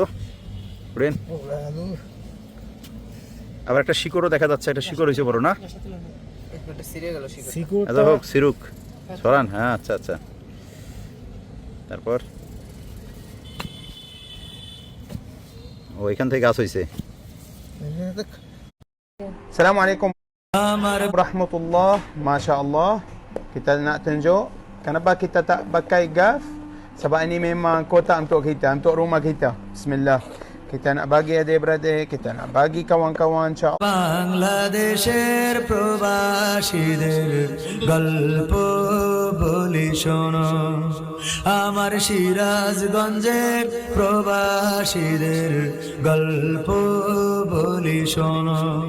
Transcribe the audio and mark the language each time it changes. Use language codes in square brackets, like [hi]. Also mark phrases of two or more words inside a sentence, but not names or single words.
[bn] খুঁড়েন। আবার একটা শিকড়ও দেখা যাচ্ছে। একটা শিকড় হয়েছে বড় না? আচ্ছা হোক, সিরুক সরান। হ্যাঁ আচ্ছা আচ্ছা। তারপর ও এখান থেকে গাছ হয়েছে। [ar] السلام عليكم ورحمة الله. ما شاء الله, [ms] kita nak tunjuk kenapa kita tak pakai gas. Sebab ini memang kota untuk kita, untuk rumah kita. Bismillah. Kita nak bagi adik-beradik, kita nak bagi kawan-kawan, [ar] إن شاء الله. [bn] বাংলাদেশের প্রবাসীদের গল্প বলি শোনো, আমার সিরাজগঞ্জের প্রবাসীদের গল্প বলি শোনো।